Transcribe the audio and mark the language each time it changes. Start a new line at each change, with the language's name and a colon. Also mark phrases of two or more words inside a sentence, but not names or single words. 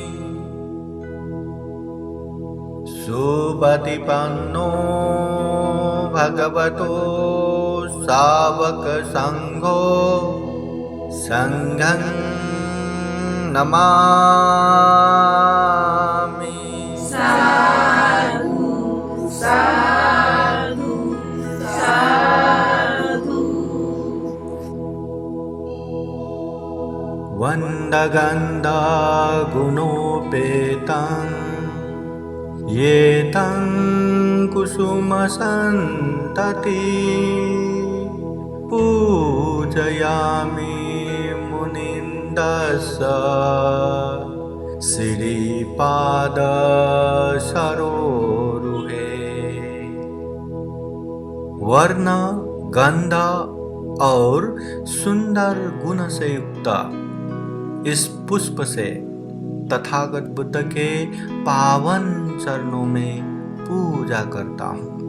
Pali: सुपतिपन्नो भगवतो सावक संघो संघं नमामि। साधु साधु साधु। वन्दगन्धा गुणोपेतं येतं कुसुमसन्तति पूजयामि मुनिन्दस्स श्रीपाद सरोरुहे।
Hindi: वर्ण गंध और सुंदर गुण से युक्त इस पुष्प से तथागत बुद्ध के पावन चरणों में पूजा करता हूँ।